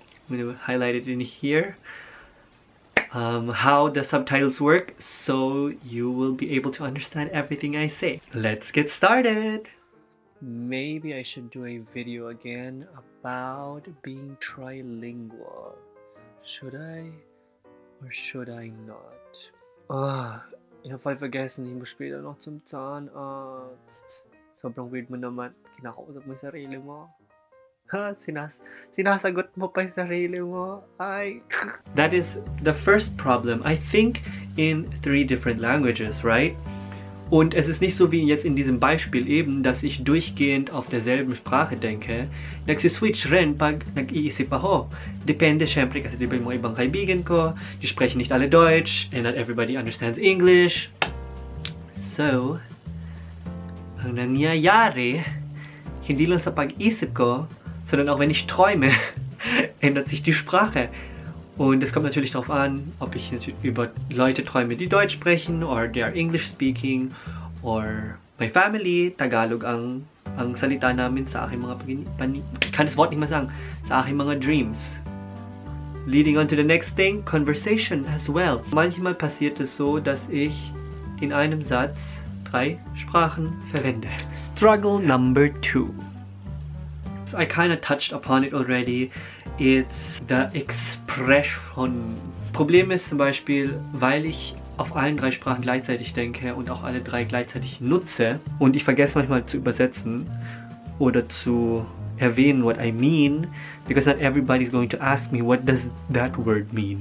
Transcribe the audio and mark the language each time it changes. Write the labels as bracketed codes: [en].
[en] I'm gonna highlight it in here. How the subtitles work, so you will be able to understand everything I say. Let's get started! Maybe I should do a video again about being trilingual. Should I or should I not? [de] Ich habe voll vergessen, ich muss später noch zum Zahnarzt. [tl] Sobrang weird mo naman. Kinakausap mo yung sarili mo. Ha, sinasagot mo pa yung sarili mo. Ay. [en] That is the first problem, I think, in 3 different languages, right? [de] Und es ist nicht so wie jetzt in diesem Beispiel eben, dass ich durchgehend auf derselben Sprache denke. [tl] Nagsiswitch rin pag nag-iisip ako. Depende syempre kasi diba yung mga ibang kaibigan ko, [de] die sprechen nicht alle Deutsch [en] and not everybody understands English. [tl] So, ang nangyayari, hindi lang sa pag-isip ko, [de] sondern auch wenn ich träume, ändert sich die Sprache. Und es kommt natürlich darauf an, ob ich über Leute träume, die Deutsch sprechen, [en] or they are English speaking, or my family, [tl] Tagalog ang salita namin sa aking mga [de] ich kann das Wort nicht mehr sagen, [tl] sa aking mga dreams. [en] Leading on to the next thing, conversation as well. [de] Manchmal passiert es so, dass ich in einem Satz 3 Sprachen verwende. [en] Struggle number 2. I kind of touched upon it already. It's the expression. [de] Problem ist zum Beispiel, weil ich auf allen 3 Sprachen gleichzeitig denke und auch alle 3 gleichzeitig nutze und ich vergesse manchmal zu übersetzen oder zu erwähnen, [en] what I mean, because not everybody's going to ask me, what does that word mean?